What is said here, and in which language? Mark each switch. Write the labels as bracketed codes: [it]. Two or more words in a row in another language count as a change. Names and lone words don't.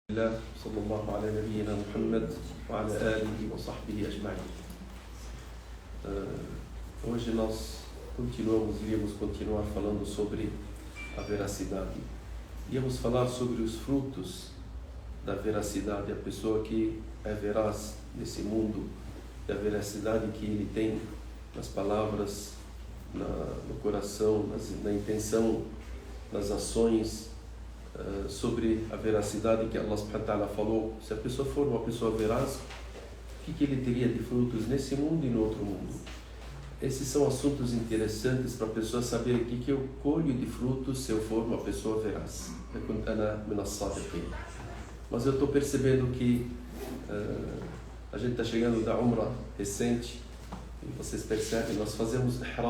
[ar] الله صلى الله على نبينا محمد وعلى آله وصحبه أجمعين. [pt] Hoje nós iríamos continuar falando sobre a veracidade. Íamos falar sobre os frutos da veracidade, a pessoa que é veraz nesse mundo, e a veracidade que ele tem nas palavras, no coração, na intenção, nas ações, sobre a veracidade que Allah [ar] سبحانه وتعالى [pt] falou. Se a pessoa for uma pessoa veraz, o que ele teria de frutos nesse mundo e no outro mundo? Esses são assuntos interessantes para a pessoa saber o que eu colho de frutos se eu for uma pessoa veraz. Mas eu estou percebendo que a gente está chegando da Umrah recente e vocês percebem, nós fazemos ihram.